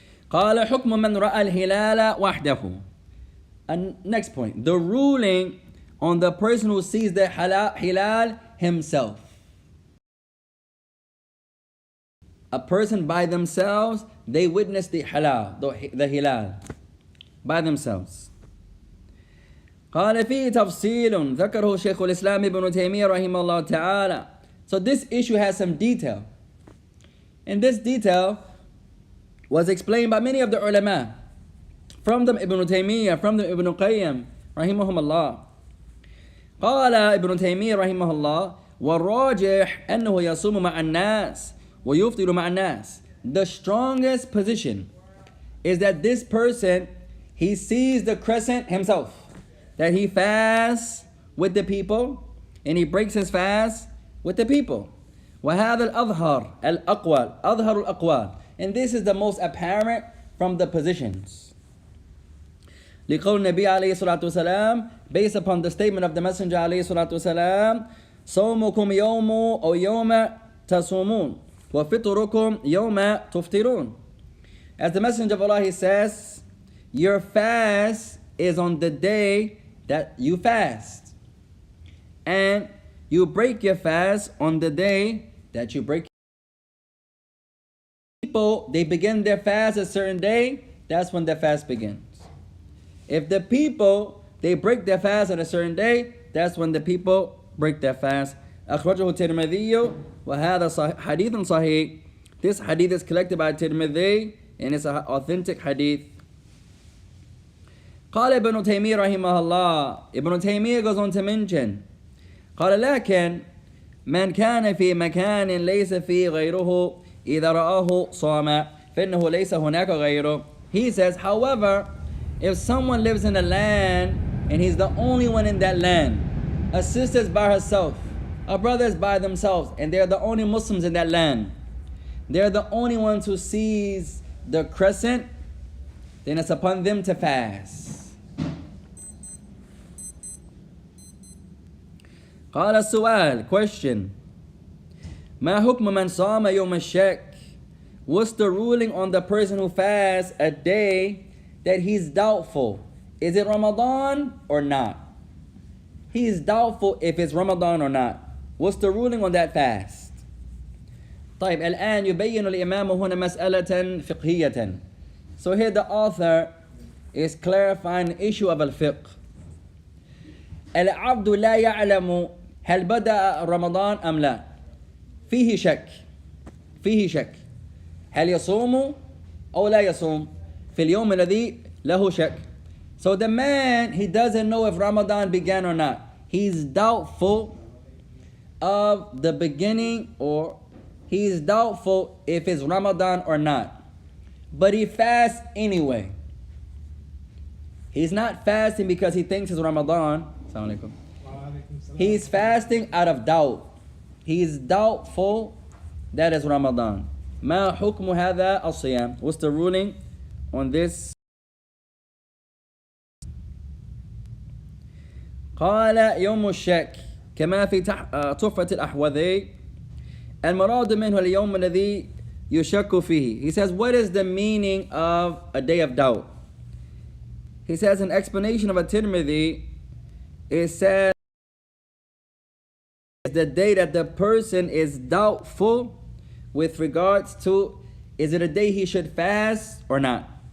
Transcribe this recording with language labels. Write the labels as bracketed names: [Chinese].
[Arabic] قال حكم من رأى الهلال وحده. [English] And next point, the ruling on the person who sees the hilal himself. A person by themselves, they witness the hilal by themselves. [Arabic] قال فيه تفصيل ذكره شيخ الإسلام ابن تيمية رحمه الله تعالى. [English] So this issue has some detail. And this detail was explained by many of the ulama. From them Ibn Taymiyyah, from them Ibn Qayyim [Arabic] رحمهم الله. قال ابن تيمية رحمه الله والراجح أنه يصوم مع الناس ويفطر مع الناس. [English] The strongest position is that this person, he sees the crescent himself, that he fasts with the people and he breaks his fast with the people. [Arabic] وهذا الأظهر الأقوال أظهر الأقوال, [English] and this is the most apparent from the positions. [Arabic] لقول النبي عليه الصلاة والسلام, [English] based upon the statement of the Messenger [Arabic] عليه الصلاة والسلام, صومكم يوم أو يوم تصومون وفطركم يوم تفطرون. [English] As the Messenger of Allah, he says, your fast is on the day that you fast, and you break your fast on the day that you break. People, they begin their fast a certain day, that's when their fast begins. If the people, they break their fast on a certain day, that's when the people break their fast. [Arabic] أخرجه الترمذي وهذا حديث صحيح. [English] This hadith is collected by Tirmidhi and it's an authentic hadith. [Arabic] قال ابن تيمية رحمه الله, [English] Ibn Taymiyyah goes on to mention, [Arabic] قال لكن من كان في مكان ليس فيه غيره إذا رآه صام فإنه ليس هناك غيره. [English] He says, however, if someone lives in a land and he's the only one in that land, a sister is by herself, a brother is by themselves, and they're the only Muslims in that land, they're the only ones who sees the crescent, then it's upon them to fast. [Arabic] قال السؤال, question, ما حكم من صام يوم الشك? [English] What's the ruling on the person who fasts a day that he's doubtful? Is it Ramadan or not? He is doubtful if it's Ramadan or not. What's the ruling on that fast? [Arabic] طيب الآن يبين الإمام هنا مسألة فقهية. [English] So here the author is clarifying the issue of al-fiqh. [Arabic] العبد لا يعلم هل بدأ رمضان أم لا. فيه شك هل يصوم أو لا يصوم في اليوم الذي له شك. [English] So the man, he doesn't know if Ramadan began or not. He's doubtful of the beginning, or he's doubtful if it's Ramadan or not. But he fasts anyway. He's not fasting because he thinks it's Ramadan. Assalamu alaikum. He's fasting out of doubt. He's doubtful that is Ramadan. [Arabic] ما حكم هذا الصيام? [English] What's the ruling on this? [Arabic] قال يوم الشك كما في تحفة الأحوذي المراد منه اليوم الذي يشك فيه. [English] He says, what is the meaning of a day of doubt? He says, an explanation of a Tirmidhi, it says the day that the person is doubtful with regards to, is it a day he should fast or not?